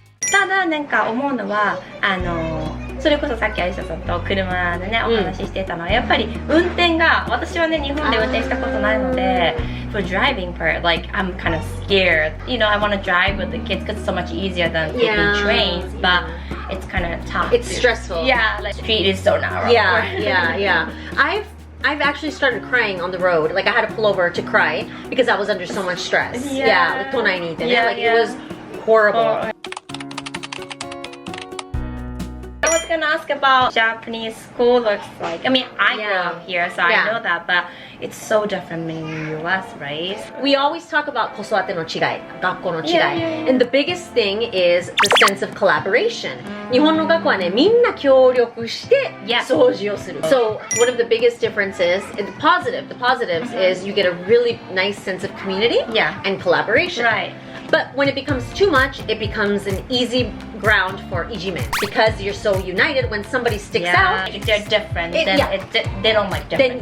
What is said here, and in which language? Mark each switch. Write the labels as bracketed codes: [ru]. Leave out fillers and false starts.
[ja] ただなんか思うのはそれこそさっきアイシャさんと車でねお話ししてたのは、やっぱり運転が、私はね日本で運転したことないので、 [en] for driving part, like I'm kind of scared. You know, I want to drive with the kids because it's so much easier than taking trains, but it's kind of tough. It's stressful. Yeah, like the street is so narrow. Yeah. I've actually started crying on the road. Like I had to pull over to cry because I was under so much stress. Yeah, like [ja] 都内にいてね。 [en] Like it was horrible. I was gonna ask about Japanese school looks like. I mean, I grew up here, so I know that, but it's so different in the US, right? We always talk about [ja] 子育ての違い、学校の違い。 [en] And the biggest thing is the sense of collaboration. [ja] 日本の学校はね、みんな協力して掃除をする。 [en] So one of the biggest differences, the positives is you get a really nice sense of community and collaboration. Right. But when it becomes too much, it becomes an easy ground for ijime because you're so united. When somebody sticks out, if they're different, they don't like different.